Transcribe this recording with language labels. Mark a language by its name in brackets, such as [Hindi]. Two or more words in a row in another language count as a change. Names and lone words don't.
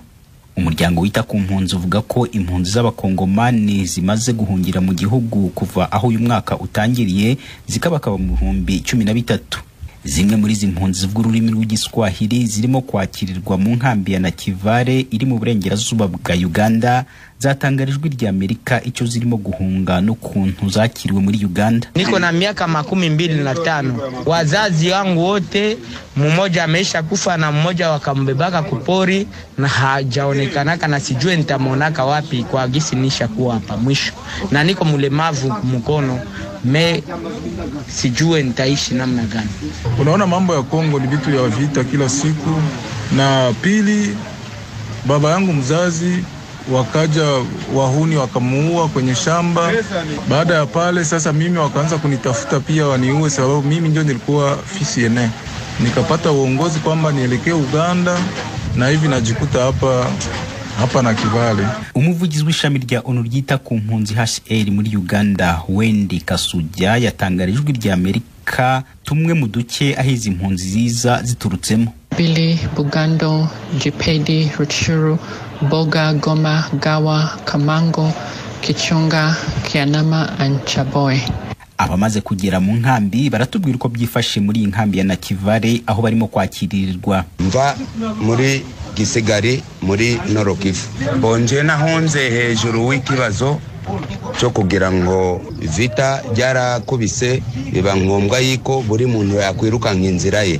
[Kinyarwanda] Umuryango wita ku mpunzi uvuga ko impunzi z'abakongomani zimaze guhungira mu gihugu kuva aho uyu mwaka utangiriye zikabakaba mu 13. Zimwe muri izi mpunzi z'ururimi rw'igiswahili zirimo kwakirirwa mu nkambi ya Nakivale iri mu burengerazuba bwa Uganda zatangarijwe rya Amerika icyo zirimo guhunga no kuntu zakiriwe muri Uganda. [Swahili] Niko na miaka 25. Wazazi wangu wote mmoja ameisha kufa na mmoja wakambebaka kupori na hajaonekanaka na sijue nitamonaka wapi kwa gisi nisha kuwa hapa mwisho. Na niko mlemavu mkono sijue nitaishi namna gani. Unaona mambo ya Kongo ni vitu ya vita kila siku. Na pili, baba yangu mzazi wakaja wahuni wakamuua kwenye shamba. Baada ya pale sasa mimi wakaanza kunitafuta pia waniue sababu mimi ndio nilikuwa FCNA. Nikapata uongozi kwamba nielekee Uganda na hivi najikuta hapa Nakivale. [Kinyarwanda] Umuvugizi w'ishami rya ONU ryita ku mpunzi HCR muri Uganda Wendy Kasujya yatangarijwe rya Amerika tumwe mu duce ahizi impunzi ziza ziturutsemo. Bili, Bugando, Jipedi, Ruchuru, Boga, Goma, Gawa, Kamango, Kichunga, Kianama and Chaboy. Abamaze kugera mu nkambi baratubwira uko byifashe muri inkambi ya Nakivale aho barimo kwakirirwa. Mva muri Gisigari muri Norokivu. Bonje nahonze hejuru w'ikibazo cyo kugira ngo vita byarakubise biba ngombwa yiko buri muntu yakwirukanka inzira ye.